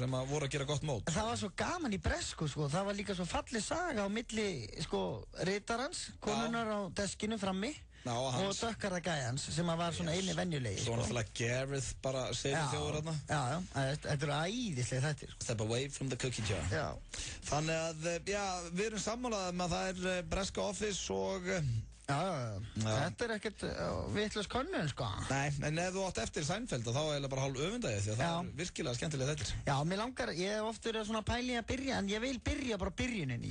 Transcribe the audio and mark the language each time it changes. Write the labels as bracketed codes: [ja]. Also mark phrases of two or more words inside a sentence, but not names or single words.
[is] Sem að voru að gera gott mót. Það var svo gaman í bresku, sko. Það var líka svo falleg saga á milli, sko, ritarans, konunnar á deskinu frammi. Og dökkarða gæjans sem að var svona eini venjulegi. Svo náttúrulega Gareth bara segir þjóður þarna. Já, þetta eru æðislega þættir. [en] Step away from the cookie jar. [is] Já. Þannig að, já, við erum sammálað með að það er breska Office og... Já. Þetta er ekkert vitlaus könnun, sko. Nei, en ef þú átt eftir Seinfeld þá er það bara hálf öfundagið því að það er virkilega skemmtilega þettir. Já, mér langar, ég hef oft verið svona pæli að byrja, en ég vil byrja bara byrjuninni.